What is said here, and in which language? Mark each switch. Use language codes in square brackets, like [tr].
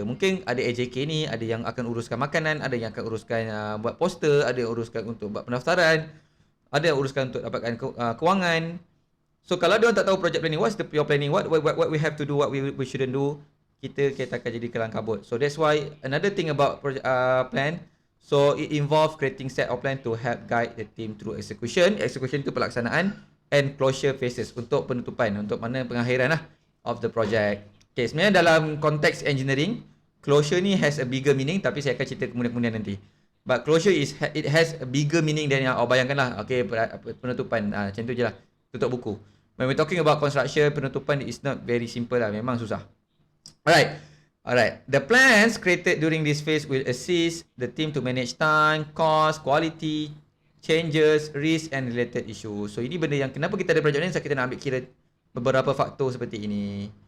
[ms] Mungkin ada AJK ni, ada yang akan uruskan makanan, ada yang akan uruskan buat poster, ada yang uruskan untuk buat pendaftaran, ada yang uruskan untuk dapatkan kewangan. [en] So [ms] kalau dia orang tak tahu [en] project planning, what's your planning, what we have to do, what we shouldn't do, [ms] kita akan jadi kelang kabut. [en] So that's why another thing about project plan, so it involve creating set of plan to help guide the team through execution. [ms] Execution tu pelaksanaan, [en] and closure phases [ms] untuk penutupan, untuk mana pengakhiran lah [en] of the project. [ms] Okay, sebenarnya dalam konteks engineering, closure ni [en] has a bigger meaning, [ms] tapi saya akan cerita kemudian nanti. [en] But closure it has a bigger meaning than [ms] yang awak bayangkan lah. Okay, penutupan, macam tu je lah, tutup buku. [en] When we're talking about construction, penutupan is not very simple lah, [ms] memang susah. [en] Alright. The plans created during this phase will assist the team to manage time, cost, quality, changes, risk and related issues. [ms] So ini benda yang kenapa kita ada project ni, kita nak ambil kira beberapa faktor seperti ini.